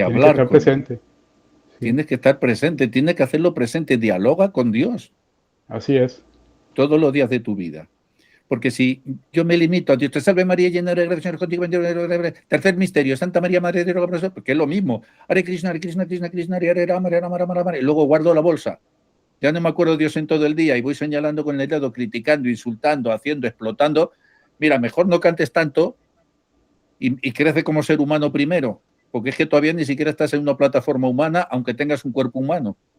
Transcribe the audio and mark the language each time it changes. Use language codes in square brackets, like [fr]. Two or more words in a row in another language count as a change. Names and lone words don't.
[es] tiene que hablar estar con Él. presente. Sí, Tienes que estar presente, tienes que hacerlo presente. Dialoga con Dios así es. todos los días de tu vida. Porque si yo me limito a Dios te salve María, llena de gracia, Señor contigo, tercer misterio, Santa María, Madre de Dios, porque es lo mismo. [sa] हरे कृष्ण, कृष्ण, कृष्ण, हरे राम, हरे राम, राम, राम, [es] y luego guardo la bolsa. Ya no me acuerdo de Dios en todo el día y voy señalando con el dedo, criticando, insultando, haciendo, explotando. Mira, mejor no cantes tanto y crece como ser humano primero, porque es que todavía ni siquiera estás en una plataforma humana, aunque tengas un cuerpo humano.